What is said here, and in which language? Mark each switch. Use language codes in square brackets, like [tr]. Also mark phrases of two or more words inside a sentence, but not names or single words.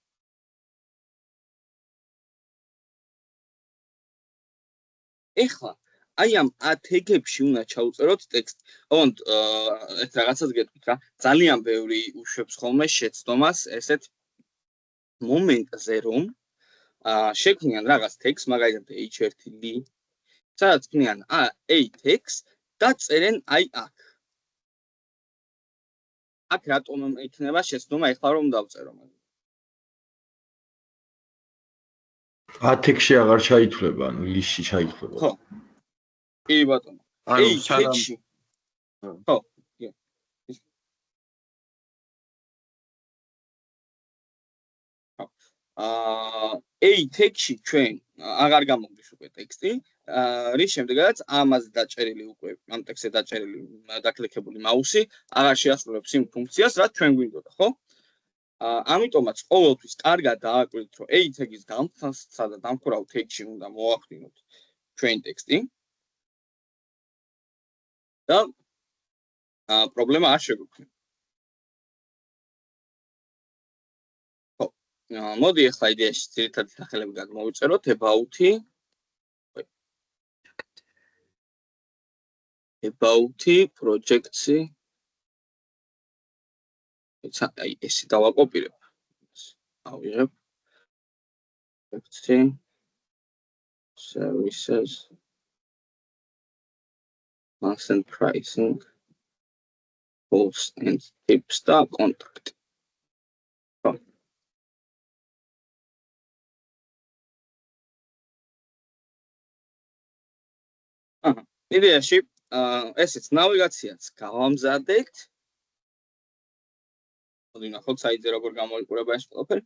[ka] ეხლა აი ამ [en] a tag-ებში [ka] უნდა ჩაუწეროთ ტექსტი. ოღონდ ეს რაღაცას გეტყვით რა, ძალიან ბევრი უშვებს ხოლმე შეცდომას ესეთ მომენტზე, რომ შექმნიან რაღაც ტექსტს, მაგალითად h1 li სადაც ქმნიან [en] a text [ka] და წერენ აი აქ. აქ რატომ იქნება შეცდომა ეხლა რომ დავწერო მაგ. ათექსში აღარ ჩაითვლება, ანუ ლისტში ჩაითვლება. ხო. კი ბატონო. ანუ სანამ ხო. [en] a text-ში [ka] ჩვენ აღარ გამოგდის უკვე ტექსტი, რის შემდეგაც ამაზე დაჭერილი უკვე ამ ტექსტზე დაჭერილი დაკლიკებული მაუსი აღარ შეასრულებს იმ ფუნქციას, რაც ჩვენ გვინდოდა, ხო? ამიტომაც ყოველთვის კარგად დააკვირდით, რომ [en] a tag-ის [ka] დამხსნელსა და დამხურავ tag-ში უნდა მოახდინოთ ჩვენ ტექსტი. და პრობლემა არ შეგვექმნება. მოდი ახლა იდეაში ძირითადი სახელები გადმოვიწეროთ [en] about projects-ი [ka] აი ესე დავაკოპირებ. ავიღებ [en] projects-ი services constant pricing costs and tips [ka] და contract. იდეაში ესეც ნავიგაციაც გავამზადეთ. მოდი ნახოთ საიტზე როგორ გამოიყურება ეს ყველაფერი.